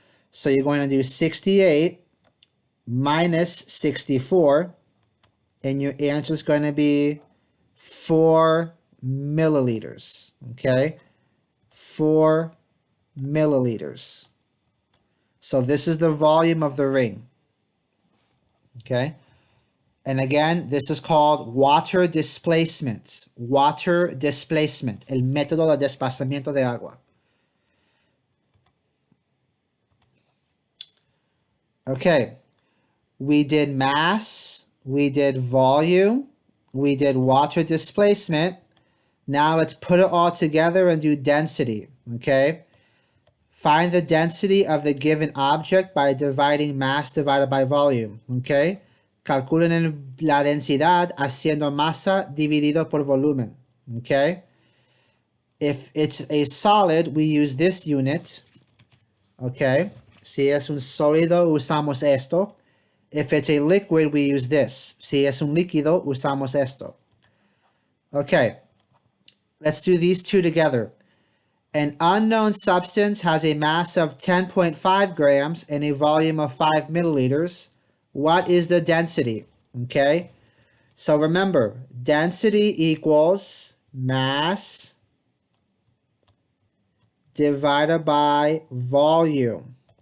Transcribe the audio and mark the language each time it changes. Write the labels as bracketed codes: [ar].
[en] So you're going to do 68 minus 64, and your answer is going to be 4 milliliters, okay? 4 milliliters. So this is the volume of the ring, okay? And again, this is called water displacement. [es] Water displacement, el método de desplazamiento de agua. [en] Okay, we did mass, we did volume, we did water displacement. Now let's put it all together and do density, okay? Find the density of the given object by dividing mass divided by volume, okay? [es] Calculen la densidad haciendo masa dividido por volumen, okay? [en] If it's a solid, we use this unit, okay? [es] Si es un sólido, usamos esto. [en] If it's a liquid, we use this. [es] Si es un líquido, usamos esto. [en] Okay, let's do these two together. An unknown substance has a mass of 10.5 grams and a volume of 5 milliliters. What is the density? Okay, so remember, density equals mass divided by volume.